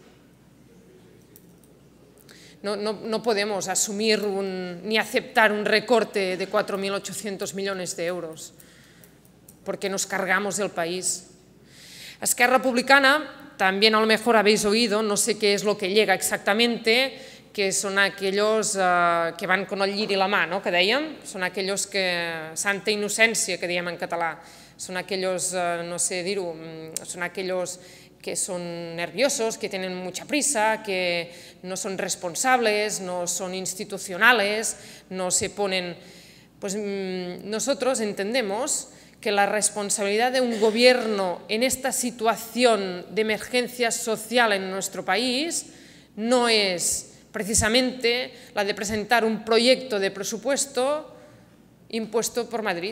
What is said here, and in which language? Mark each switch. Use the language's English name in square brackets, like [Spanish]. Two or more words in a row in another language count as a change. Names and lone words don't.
[Spanish] No podemos asumir ni aceptar un recorte de 4.800 millones de euros, porque nos cargamos el país. Esquerra Republicana, también a lo mejor habéis oído, no sé qué es lo que llega exactamente, que son aquellos que van con [Catalan] el llir i la mà, [Spanish] no? [Catalan] Que dèiem, són aquells que, santa innocència, que dèiem en català, [Spanish] son aquellos, [Catalan] no sé dir-ho, [Spanish] son aquellos que son nerviosos, que tienen mucha prisa, que no son responsables, no son institucionales, no se ponen... Pues nosotros entendemos que la responsabilidad de un gobierno en esta situación de emergencia social en nuestro país no es precisamente la de presentar un proyecto de presupuesto impuesto por Madrid.